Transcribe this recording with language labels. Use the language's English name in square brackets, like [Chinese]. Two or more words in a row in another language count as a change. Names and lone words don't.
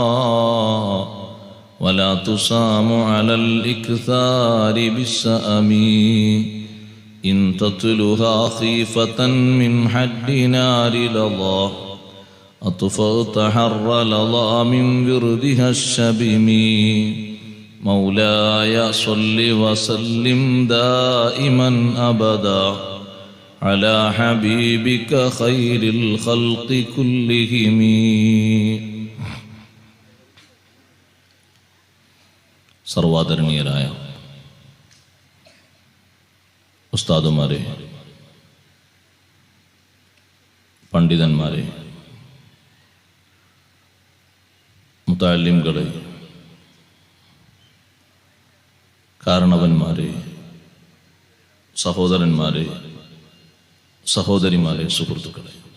[Arabic] ولا تسام على الإكثار بالسأم، إن تتلها خيفة من حد نار لظى أطفأت حر لظى من وردها الشبم. مولاي صل وسلم دائما أبدا على حبيبك خير الخلق كلهم. [Malayalam] സർവാദരണീയരായ ഉസ്താദുമാരെ, പണ്ഡിതന്മാരെ, മുതഅല്ലിംകളെ, കാരണവന്മാരെ, സഹോദരന്മാരെ, സഹോദരിമാരെ, സുഹൃത്തുക്കളെ,